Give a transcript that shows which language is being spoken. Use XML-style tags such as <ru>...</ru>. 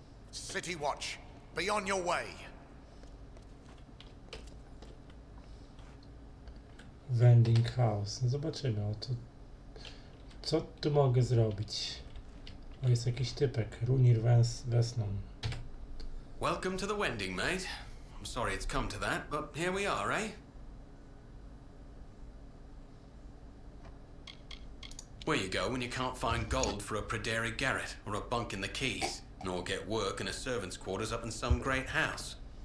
<en>City Watch, be on your way.</en> <pl>Vending House. No zobaczymy, co tu mogę zrobić. O, jest jakiś typek. Runir Vesnon.</pl> <en>Welcome to the wending, mate. I'm sorry it's come to that, but here we are, eh? Where you go when you can't find gold for a Praderi garret or a bunk in the quays, nor get work in a servant's quarters up in some great house.</en>